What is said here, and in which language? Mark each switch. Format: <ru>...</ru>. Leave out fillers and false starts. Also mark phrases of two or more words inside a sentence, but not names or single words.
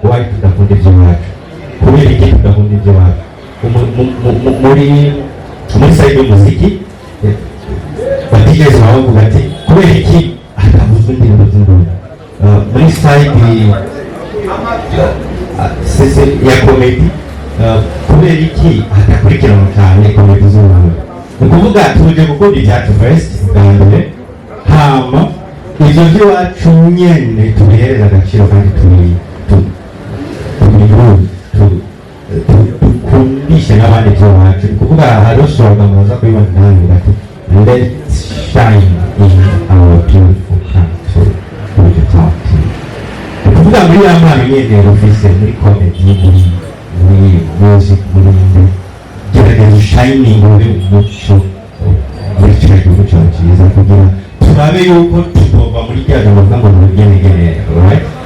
<rn>kubera iki tudakunda iby'iwacu muri side y'umuziki batigeze bavuga ati kubera iki hakavuzwe indirimbo z'ingoma muri side ya komedi kubera iki hatakurikirana cyane komedi z'ingoma ni ukuvuga tuje gukunda ibyacu first bwa mbere hama ibyo by'iwacu nyene tubihereza agaciro kandi dukundishe n'abandi by'iwacu ni kuvuga hariho slogan muza kubibona nawe ati</rn> <en>let's shine in our beautiful country</en> <rn>Buja Town TV ni kuvuga muri ya mpano nyene ufise muri comedy muri music muri gerageza shining ube umuco muri kino gihugu cyacu cyiza kugira turabe yuko tugomba muri rya jambo ngo n'urugenegene right</rn>